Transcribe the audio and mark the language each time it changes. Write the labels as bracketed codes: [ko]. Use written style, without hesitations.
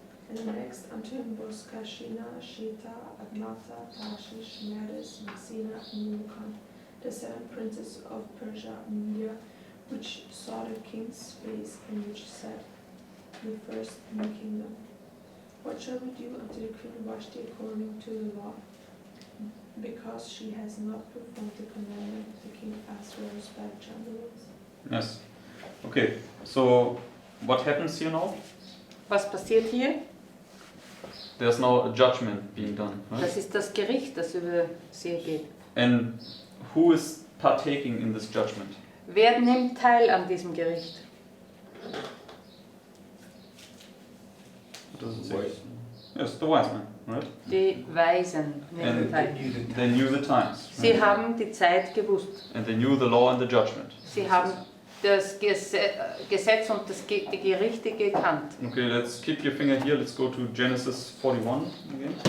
[en] And next unto him was Kashina, Sheta, Admatha, Tarshish, Medes, Messina, and Memucan, the 7 princes of Persia and Media, which saw the king's face, and which said, the first in the kingdom, what shall we do unto the queen Vashti according to the law? Because she has not performed the commandment of the king Ahasuerus by the chamberlains. Yes. Okay, so what happens here now? [de] Was passiert hier? [en] There's now a judgment being done, right? [de] Das ist das Gericht, das über sie geht. [en] And who is partaking in this judgment? [de] Wer nimmt teil an diesem Gericht? [en] What does it say? Wise. Yes, the wise men, right? [de] Die Weisen nehmen [en] And [de] teil. [en] they knew the times. [de] Sie [en] Right? [de] haben die Zeit gewusst. [en] And they knew the law and the judgment. [de] Sie haben das Gesetz und die Gerichte gekannt. [en] Okay, let's keep your finger here. Let's go to Genesis 41 again.